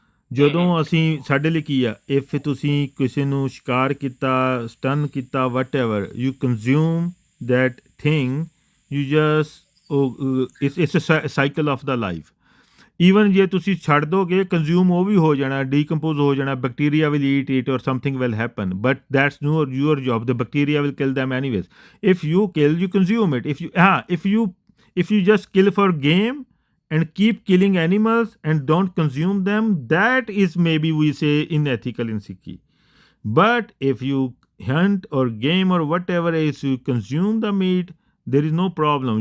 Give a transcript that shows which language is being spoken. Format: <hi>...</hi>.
<pa>ਜਦੋਂ ਅਸੀਂ ਸਾਡੇ ਲਈ ਕੀ ਆ if ਤੁਸੀਂ ਕਿਸੇ ਨੂੰ ਸ਼ਿਕਾਰ ਕੀਤਾ ਸਟਨ ਕੀਤਾ</pa> <en>whatever you consume that thing you just it's a cycle of the life.</en> <pa>Even ਜੇ ਤੁਸੀਂ ਛੱਡ ਦੋਗੇ ਕੰਜ਼ਿਊਮ ਉਹ ਵੀ ਹੋ ਜਾਣਾ</pa> <en>Decompose ਹੋ ਜਾਣਾ bacteria will eat it or something will happen but that's not your job the bacteria will kill them anyways. If you kill you consume it. If you just kill for game and keep killing animals and don't consume them, that is maybe we say unethical in Sikhi. But if you hunt or game or whatever is you consume the meat, there is no problem.</en>